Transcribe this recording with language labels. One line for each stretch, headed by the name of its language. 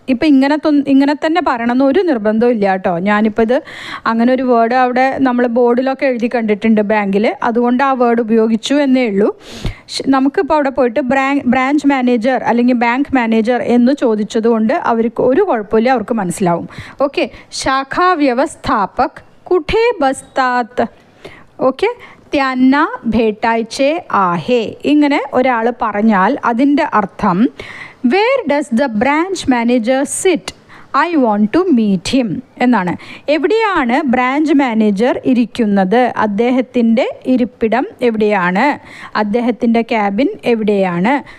Malayalam: ഇപ്പം ഇങ്ങനെ തന്നെ പറയണമെന്ന് ഒരു നിർബന്ധവും ഇല്ല കേട്ടോ. ഞാനിപ്പോൾ ഇത് അങ്ങനെ ഒരു വേർഡ് അവിടെ നമ്മൾ ബോർഡിലൊക്കെ എഴുതി കണ്ടിട്ടുണ്ട് ബാങ്കിൽ, അതുകൊണ്ട് ആ വേർഡ് ഉപയോഗിച്ചു എന്നേ ഉള്ളൂ. നമുക്കിപ്പോൾ അവിടെ പോയിട്ട് ബ്രാഞ്ച് മാനേജർ അല്ലെങ്കിൽ ബാങ്ക് മാനേജർ എന്ന് ചോദിച്ചതുകൊണ്ട് അവർക്ക് ഒരു കുഴപ്പമില്ല, അവർക്ക് മനസ്സിലാവും.
Marathi: ഓക്കെ, ശാഖാ വ്യവസ്ഥാപക് കുഠേ ബസ്താത്. ഓക്കെ, त्यांना भेटायचे आहे.
Malayalam: ഇങ്ങനെ ഒരാൾ പറഞ്ഞാൽ അതിൻ്റെ അർത്ഥം
English: Where does the branch manager sit? I want to meet him
Malayalam: എന്നാണ്. എവിടെയാണ് ബ്രാഞ്ച് മാനേജർ ഇരിക്കുന്നത്? അദ്ദേഹത്തിൻ്റെ ഇരിപ്പിടം എവിടെയാണ്? അദ്ദേഹത്തിൻ്റെ ക്യാബിൻ എവിടെയാണ്?